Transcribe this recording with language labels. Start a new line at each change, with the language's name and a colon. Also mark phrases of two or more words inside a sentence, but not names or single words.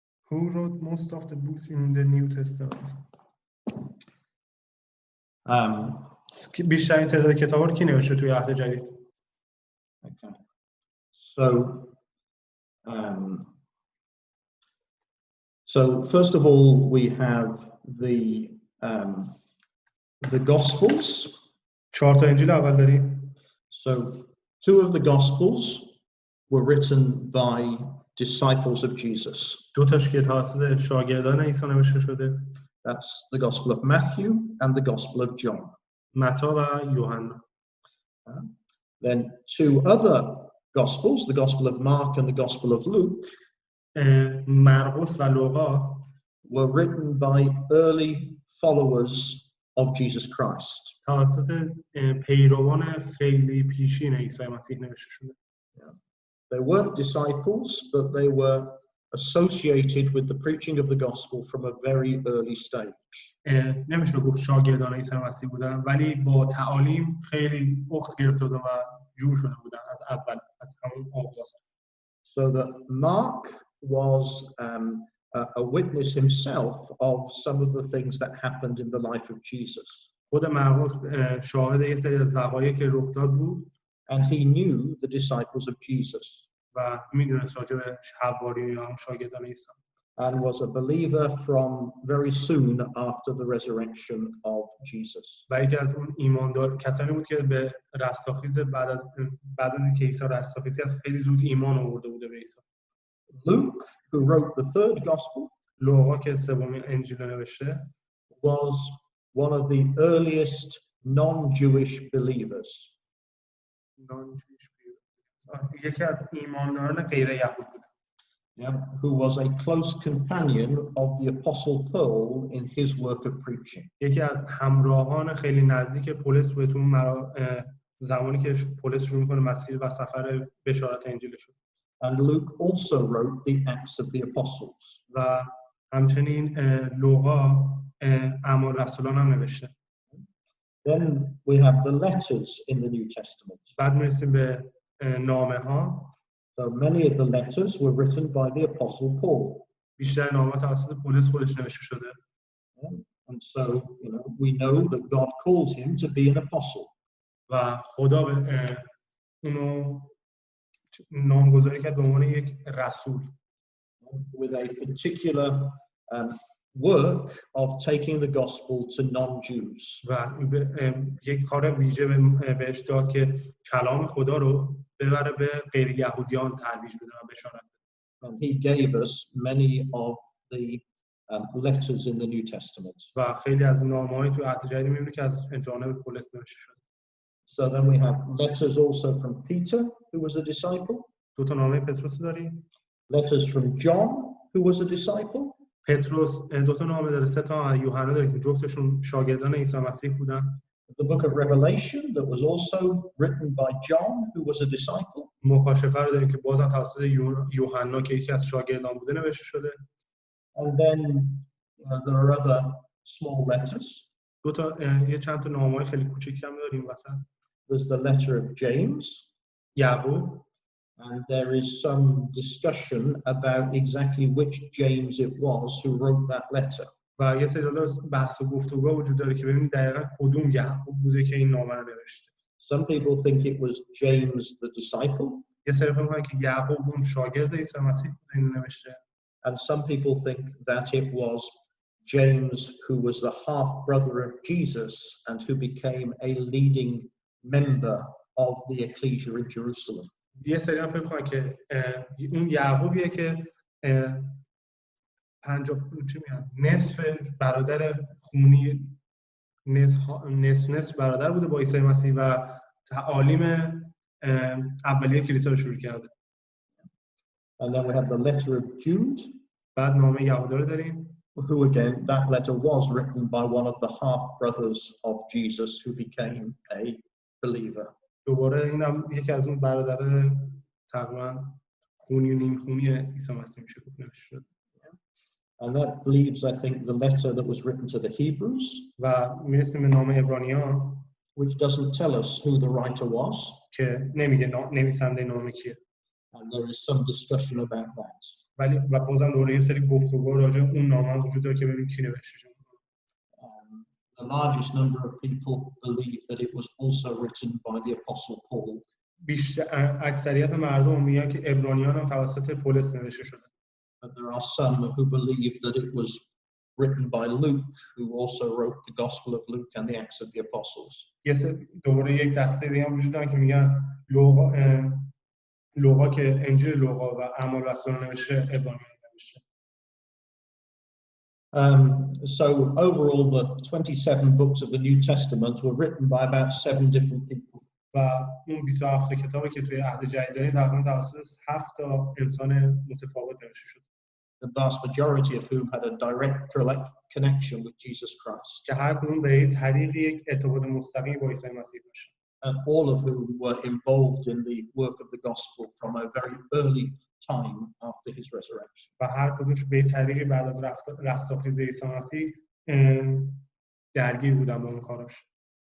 English: Who wrote most of the books in the New Testament?
Persian: بیشترین تعداد کتابا رو کی نوشته توی عهد جدید؟
English: Okay. So first of all, we have the Gospels.
Persian: 4 تا انجیل اول داریم.
English: So 2 of the Gospels were written by disciples of Jesus.
Persian: 2 تاش که توسط شاگردان عیسی نوشته شده.
English: That's the Gospel of Matthew and the Gospel of John.
Persian: متی و یوحنا.
English: Then 2 other Gospels, the Gospel of Mark and the Gospel of Luke,
Persian: مرقس و لوقا,
English: were written by early followers of Jesus Christ.
Persian: توسط پیروان خیلی پیشین عیسی مسیح نوشته شده.
English: They weren't disciples, but they were associated with the preaching of the gospel from a very early stage.
Persian: نمیشه گفت شاگردان عیسی مسیح بودن، ولی با تعالیم خیلی اخت گرفته بودن و جور شده بودن از اول، از همون آغاز.
English: So that Mark was a witness himself of some of the things that happened in the life of Jesus.
Persian: خود مرقس شاهد یه سری از وقایعی که رخ داد بود.
English: And he knew the disciples of Jesus.
Persian: و میدونست راجع به حواریون شاگردان عیسی.
English: And was a believer from very soon after the resurrection of Jesus.
Persian: و یکی از اون ایماندار کسانی بود که به رستاخیز بعد از اینکه عیسی رستاخیزی از خیلی زود ایمان آورده بوده به عیسی.
English: Luke, who wrote the 3rd gospel,
Persian: لوقا که سومین انجیل نوشته,
English: was one of the earliest non-Jewish believers.
Persian: یکی از ایمانداران غیر یهود بود.
English: Who was a close companion of the Apostle Paul in his work of preaching.
Persian: یکی از همراهان خیلی نزدیک پولس بود تو زمانی که پولس شروع می‌کنه مسیر و سفر بشارت انجیلش.
English: And Luke also wrote the Acts of the Apostles.
Persian: و همچنین لوقا اعمال رسولان هم نوشته.
English: Then we have the letters in the New Testament.
Persian: بعد میرسیم به نامه‌ها.
English: So many of the letters were written by the Apostle Paul.
Persian: بیشتر نامه‌ها توسط پولس خودش نوشته شده.
English: And so, we know that God called him to be an apostle.
Persian: و خدا اونو نامگذاری کرد به عنوان یک رسول.
English: With a particular work of taking the gospel to non-Jews.
Persian: و یک کار ویژه بهش داد که کلام خدا رو ببره به غیر یهودیان ترویج بده و بشارت بده.
English: And he gave us many of the letters in the New Testament.
Persian: و خیلی از نامه‌های تو عهد جدید می‌بینیم که از جانب پولس نوشته شده.
English: So then we have letters also from Peter, who was a disciple.
Persian: 2 تا نامه پتروس داریم.
English: Letters from John, who was a disciple.
Persian: پتروس 2 تا نامه داره، 3 تا یوحنا داره که جفتشون شاگردان عیسی مسیح بودن.
English: The book of Revelation that was also written by John, who was a disciple.
Persian: مکاشفه رو داریم که بازم توسط یوحنا که یکی از شاگردان بوده نوشته شده.
English: And then there are other small letters.
Persian: 2 تا یه چند تا نامه‌های خیلی کوچیک هم داریم وسط.
English: There's the letter of James.
Persian: یعقوب.
English: And there is some discussion about exactly which James it was who wrote that letter.
Persian: و یه سری بحث و گفتگو وجود داره که ببینید دقیقاً کدوم یعقوب بوده که این نامه رو نوشته.
English: Some people think it was James the disciple.
Persian: یه سری فکر می‌کنن که یعقوب اون شاگرد عیسی مسیح بوده این نوشته.
English: And some people think that it was James who was the half brother of Jesus and who became a leading member of the ecclesia in Jerusalem.
Persian: یه سری هم فکر می‌کنن که اون یعقوبیه که نصف برادر خونی نصف برادر بوده با عیسی مسیح و تعالیم اولیه کلیسا رو شروع کرده.
English: And then we have the letter of Jude.
Persian: بعد نامه یهودا رو داریم.
English: Who again, that letter was written by one of the half brothers of Jesus who became a believer.
Persian: دوباره اینم یکی از اون برادر تقریبا خونی و نیم خونی عیسی مسیح میشه گفت نوشته شده.
English: And that leaves, I think, the letter that was written to the Hebrews.
Persian: و میرسیم به نامه عبرانیان.
English: Which doesn't tell us who the writer was.
Persian: که نمیگه نویسنده نامه کیه.
English: And there is some discussion about that.
Persian: ولی و بازم دوره یه سری گفتگو راجع به اون نامه هم وجود داره که ببینیم کی نوشته.
English: The largest number of people believe that it was also written by the Apostle Paul.
Persian: اکثریت مردم میگن که عبرانیان هم توسط پولس نوشته شده.
English: But there are some who believe that it was written by Luke, who also wrote the Gospel of Luke and the Acts of the Apostles.
Persian: دوباره یک دسته دیگه هم وجود دارن که میگن لوقا که انجیل لوقا و اعمال رسولان نوشته، عبرانیان نوشته.
English: So overall, the 27 books of the New Testament were written by about 7 different people.
Persian: و اون 27 کتابی که توی عهد جدید داریم تقریبا توسط 7 تا انسان متفاوت نوشته شده.
English: The vast majority of whom had a direct connection with Jesus Christ.
Persian: که هر کدوم به طریق یک ارتباط مستقیم با عیسی مسیح داشتن.
English: And all of whom were involved in the work of the gospel from a very early time after his resurrection.
Persian: و هر کدومش به طریقی بعد از رستاخیز عیسی مسیح درگیر بودن با اون کاراش.